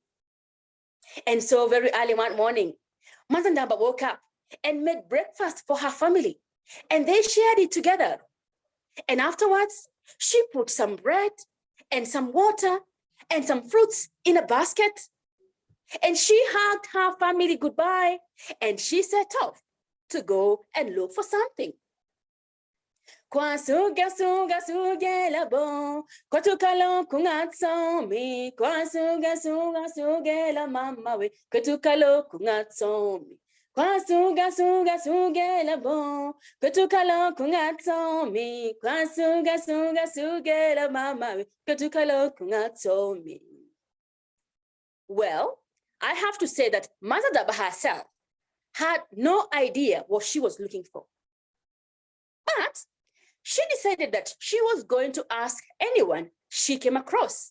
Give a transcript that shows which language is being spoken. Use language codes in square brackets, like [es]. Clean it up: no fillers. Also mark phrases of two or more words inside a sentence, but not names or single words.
[en] And so very early one morning, Manzandamba woke up and made breakfast for her family, and they shared it together. And afterwards, she put some bread and some water and some fruits in a basket, and she hugged her family goodbye, and she set off to go and look for something. [zu] Kwasuga suga suga labo, kwatukalo kungatsomi. Kwasuga suga suga la mama we, kwatukalo kungatsomi. Kwasuga suga suga labo, kwatukalo kungatsomi. Kwasuga suga suga la mama we, kwatukalo kungatsomi. [en] Well, I have to say that Mazadaba herself had no idea what she was looking for. But she decided that she was going to ask anyone she came across.